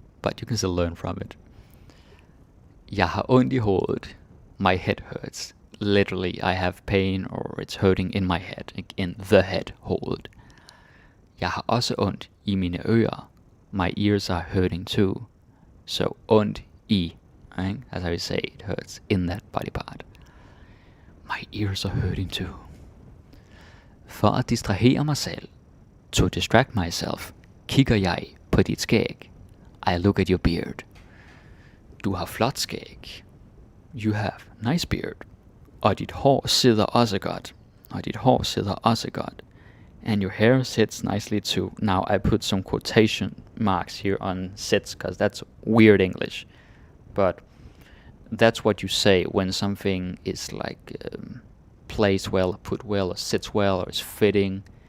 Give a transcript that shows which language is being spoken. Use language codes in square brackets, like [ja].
[en] But you can still learn from it. [da] Jeg har ondt i hovedet. [en] My head hurts. Literally, I have pain or it's hurting in my head. In the head, hovedet. [da] Jeg har også ondt i mine ører. [en] My ears are hurting too. So ondt i, right? That's how you say it hurts in that body part. My ears are hurting too. [da] For at distrahere mig selv, [en] to distract myself, [da] kigger jeg på dit skæg. [en] I look at your beard. [da] Du har flot skæg. [en] You have nice beard. [da] Og dit hår sidder også godt. Og dit hår sidder også godt. [en] And your hair sits nicely too. Now I put some quotation marks here on sits because that's weird English. But that's what you say when something is like plays well, put well, or sits well, or is fitting.